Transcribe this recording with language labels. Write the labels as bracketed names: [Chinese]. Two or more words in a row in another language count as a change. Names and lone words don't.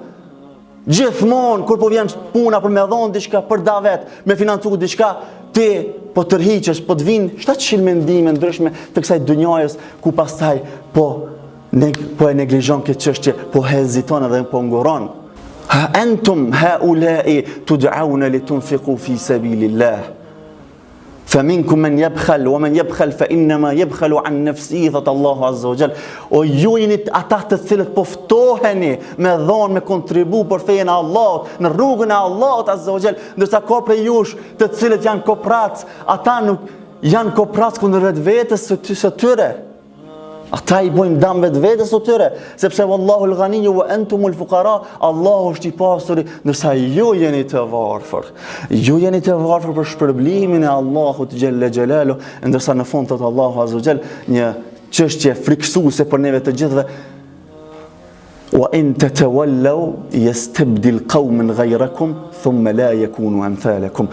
[Albanian] Gjithmonë kur po vjen puna për me dhon diçka për davet, me financu diçka, ti po tërhiqesh, po të vinë 700 mendime ndryshme të kësaj dunjajës, ku pastaj po e neglizhon këtë çështje, po heziton edhe po nguron. [Arabic] ها أنتم هؤلاء تدعون لتنفقوا في سبيل الله. فمنكم من يبخل ومن يبخل فإنما يبخل عن نفسه [Albanian] thot Allahu [Arabic] عز وجل. [Albanian] O ju jeni ata të cilët po ftoheni me dhon, me kontribu për fejen e Allahut, në rrugën e Allahut [Arabic] عز وجل, [Albanian] ndërsa ka prej jush të cilët janë koprac, ata nuk janë koprac kundër vetvetes së tyre. Ata i bojnë dëm vetvetes së tyre, sepse [Arabic] والله الغني وأنتم الفقراء, [Albanian] Allahu është i pasuri, ndërsa ju jeni të varfër. Ju jeni të varfër për shpërblimin e Allahut [Arabic] جل جلاله, [Albanian] ndërsa në fund thot Allahu [Arabic] عز وجل [Albanian] një çështje friksuese për neve të gjithëve. [Arabic] وإن تتولوا يستبدل قوما غيركم ثم لا يكونوا أمثالكم.